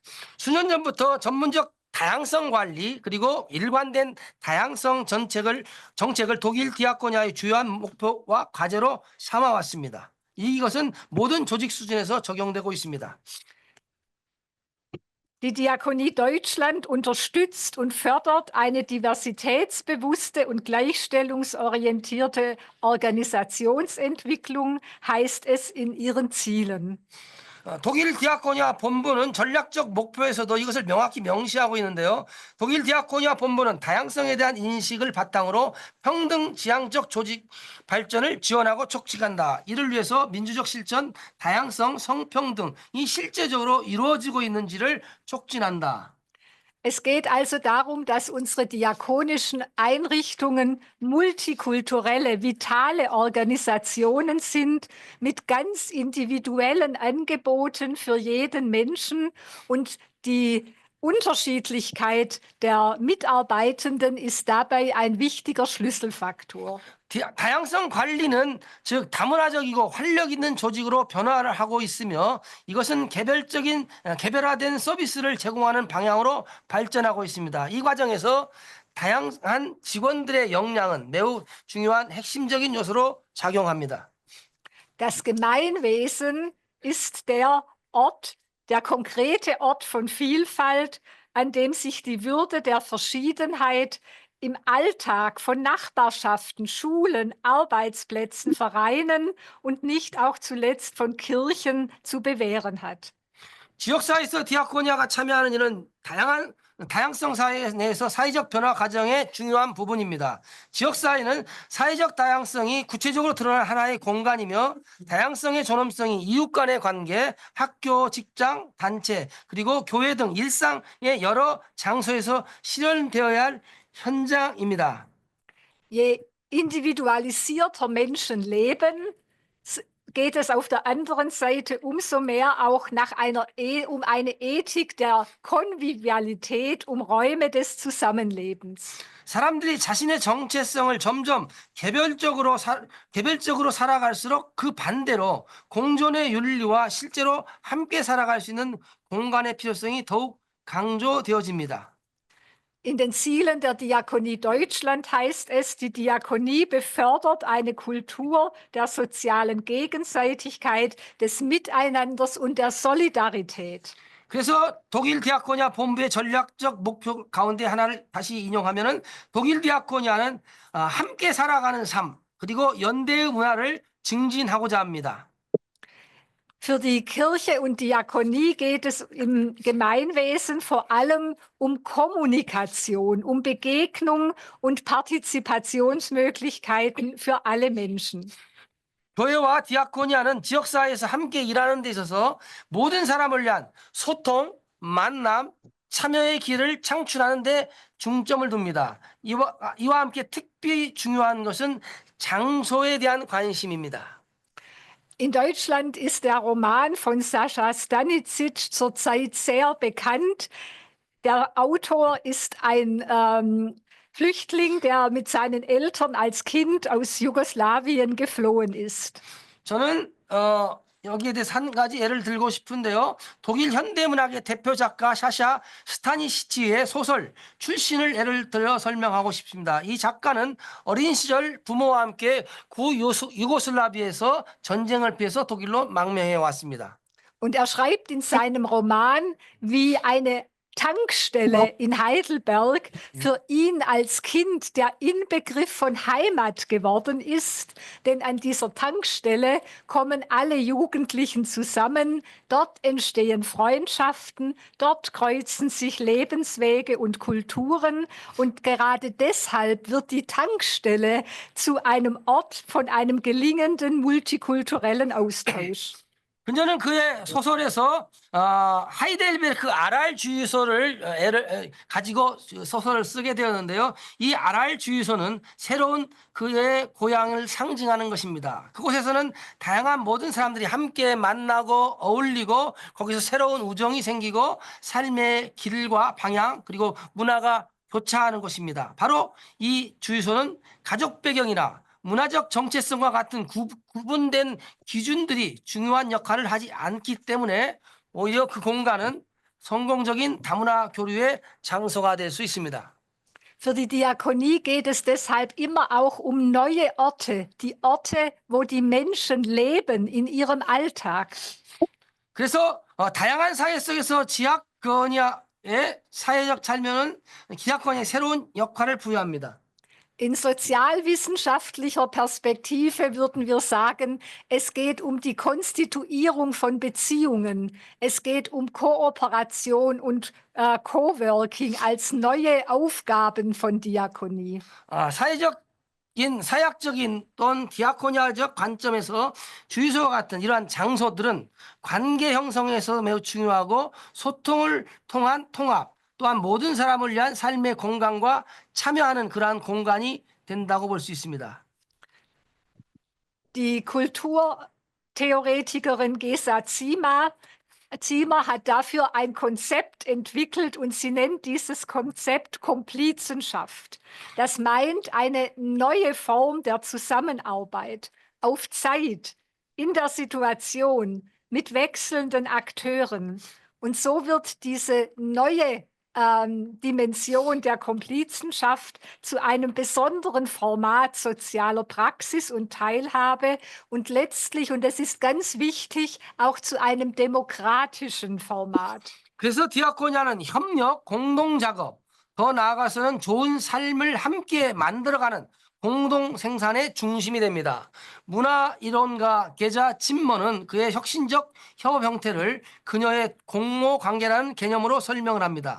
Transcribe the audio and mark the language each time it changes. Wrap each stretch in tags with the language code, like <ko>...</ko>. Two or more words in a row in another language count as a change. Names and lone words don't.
<ko>수년 전부터 전문적 다양성 관리 그리고 일관된 다양성 정책을 독일 디아코니아의 주요한 목표와 과제로 삼아왔습니다. 이것은 모든 조직 수준에서 적용되고 있습니다.</ko> <de>Die Diakonie Deutschland unterstützt und fördert eine diversitätsbewusste und gleichstellungsorientierte Organisationsentwicklung, heißt es in ihren Zielen.</de> <ko>독일 디아코니아 본부는 전략적 목표에서도 이것을 명확히 명시하고 있는데요. 독일 디아코니아 본부는 다양성에 대한 인식을 바탕으로 평등 지향적 조직 발전을 지원하고 촉진한다. 이를 위해서 민주적 실천, 다양성, 성평등이 실제적으로 이루어지고 있는지를 촉진한다.</ko> <de>Es geht also darum, dass unsere diakonischen Einrichtungen multikulturelle, vitale Organisationen sind mit ganz individuellen Angeboten für jeden Menschen, und die Unterschiedlichkeit der Mitarbeitenden ist dabei ein wichtiger Schlüsselfaktor.</de> <ko>다양성 관리는 즉 다문화적이고 활력 있는 조직으로 변화를 하고 있으며 이것은 개별화된 서비스를 제공하는 방향으로 발전하고 있습니다. 이 과정에서 다양한 직원들의 역량은 매우 중요한 핵심적인 요소로 작용합니다.</ko> <de>Das Gemeinwesen ist der Ort, der konkrete Ort von Vielfalt, an dem sich die Würde der Verschiedenheit im Alltag von Nachbarschaften, Schulen, Arbeitsplätzen, Vereinen und nicht auch zuletzt von Kirchen zu bewähren hat.</de> <ko>지역사회에서 디아코니아가 참여하는 일은 다양성 사회 내에서 사회적 변화 과정의 중요한 부분입니다. 지역사회는 사회적 다양성이 구체적으로 드러난 하나의 공간이며 다양성의 존엄성이 이웃 간의 관계, 학교, 직장, 단체, 그리고 교회 등 일상의 여러 장소에서 실현되어야 할 현장입니다.</ko> <de>Je individualisierter Menschen leben, geht es auf der anderen Seite umso mehr auch um eine Ethik der Konvivialität, um Räume des Zusammenlebens.</de> <ko>사람들이 자신의 정체성을 점점 개별적으로 살아갈수록 그 반대로 공존의 윤리와 실제로 함께 살아갈 수 있는 공간의 필요성이 더욱 강조되어집니다.</ko> <de>In den Zielen der Diakonie Deutschland heißt es, die Diakonie befördert eine Kultur der sozialen Gegenseitigkeit, des Miteinanders und der Solidarität.</de> <ko>그래서 독일 디아코니아 본부의 전략적 목표 가운데 하나를 다시 인용하면은 독일 디아코니아는 함께 살아가는 삶 그리고 연대의 문화를 증진하고자 합니다.</ko> <de>Für die Kirche und Diakonie geht es im Gemeinwesen vor allem um Kommunikation, um Begegnung und Partizipationsmöglichkeiten für alle Menschen.</de> <ko>교회와 디아코니아는 지역사회에서 함께 일하는 데 있어서 모든 사람을 위한 소통, 만남, 참여의 길을 창출하는 데 중점을 둡니다. 이와 함께 특별히 중요한 것은 장소에 대한 관심입니다.</ko> <de>In Deutschland ist der Roman von Sascha Stanicic zurzeit sehr bekannt. Der Autor ist ein Flüchtling, der mit seinen Eltern als Kind aus Jugoslawien geflohen ist.</de> <ko>저는 여기에 대해서 한 가지 예를 들고 싶은데요. 독일 현대문학의 대표 작가 샤샤 스타니시치의 소설 출신을 예를 들어 설명하고 싶습니다. 이 작가는 어린 시절 부모와 함께 유고슬라비아에서 전쟁을 피해서 독일로 망명해 왔습니다.</ko> <de>Und er schreibt in seinem Roman, wie eine Tankstelle in Heidelberg für ihn als Kind der Inbegriff von Heimat geworden ist, denn an dieser Tankstelle kommen alle Jugendlichen zusammen, dort entstehen Freundschaften, dort kreuzen sich Lebenswege und Kulturen und gerade deshalb wird die Tankstelle zu einem Ort von einem gelingenden multikulturellen Austausch.</de> <ko>근저는 그의 소설에서 하이델베르크 아랄 주유소를 가지고 소설을 쓰게 되었는데요. 이 아랄 주유소는 새로운 그의 고향을 상징하는 것입니다. 그곳에서는 다양한 모든 사람들이 함께 만나고 어울리고 거기서 새로운 우정이 생기고 삶의 길과 방향 그리고 문화가 교차하는 것입니다. 바로 이 주유소는 가족 배경이나 문화적 정체성과 같은 구분된 기준들이 중요한 역할을 하지 않기 때문에 오히려 그 공간은 성공적인 다문화 교류의 장소가 될 수 있습니다.</ko> <de>Für die Diakonie geht es deshalb immer auch um neue Orte, die Orte, wo die Menschen leben in ihrem Alltag.</de> <ko>그래서 다양한 사회 속에서 디아코니아의 사회적 삶은 디아코니아의 새로운 역할을 부여합니다.</ko> <de>In sozialwissenschaftlicher Perspektive würden wir sagen, es geht um die Konstituierung von Beziehungen. Es geht um Kooperation und Coworking als neue Aufgaben von Diakonie.</de> <ko>사약적인 또는 디아코니아적 관점에서 주유소와 같은 이러한 장소들은 관계 형성에서 매우 중요하고 소통을 통한 통합 또한 모든 사람을 위한 삶의 공간과 참여하는 그러한 공간이 된다고 볼 수 있습니다.</ko> <de>Die Kulturtheoretikerin Gesa Ziemer hat dafür ein Konzept entwickelt und sie nennt dieses Konzept Komplizenschaft. Das meint eine neue Form der Zusammenarbeit auf Zeit, in der Situation, mit wechselnden Akteuren. Und so wird diese neue Dimension der Komplizenschaft zu einem besonderen Format sozialer Praxis und Teilhabe und letztlich, und das ist ganz wichtig, auch zu einem demokratischen Format.</de> <ko>그래서 디아코니아는 협력, 공동 작업, 더 나아가서는 좋은 삶을 함께 만들어가는 공동 생산의 중심이 됩니다. 문화 이론가 게자 침머는 그의 혁신적 협업 형태를 그녀의 공모 관계라는 개념으로 설명을 합니다.</ko>